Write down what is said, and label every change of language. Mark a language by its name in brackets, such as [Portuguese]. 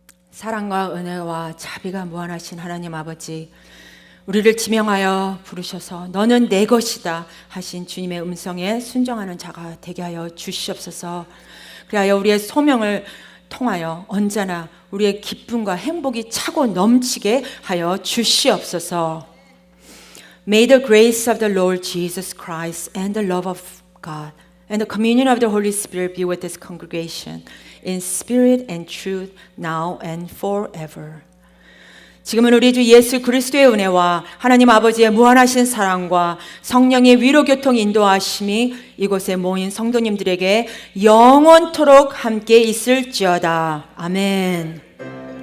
[Korean] 사랑과 은혜와 자비가 무한하신 하나님 아버지, 우리를 지명하여 부르셔서 너는 내 것이다 하신 주님의 음성에 순종하는 자가 되게 하여 주시옵소서. 그리하여 우리의 소명을 통하여 언제나 우리의 기쁨과 행복이 차고 넘치게 하여 주시옵소서. [English] May the grace of the Lord Jesus Christ and the love of God and the communion of the Holy Spirit be with this congregation in spirit and truth now and forever. [Korean] 지금은 우리 주 예수 그리스도의 은혜와 하나님 아버지의 무한하신 사랑과 성령의 위로 교통 인도하심이 이곳에 모인 성도님들에게 영원토록 함께 있을지어다. 아멘.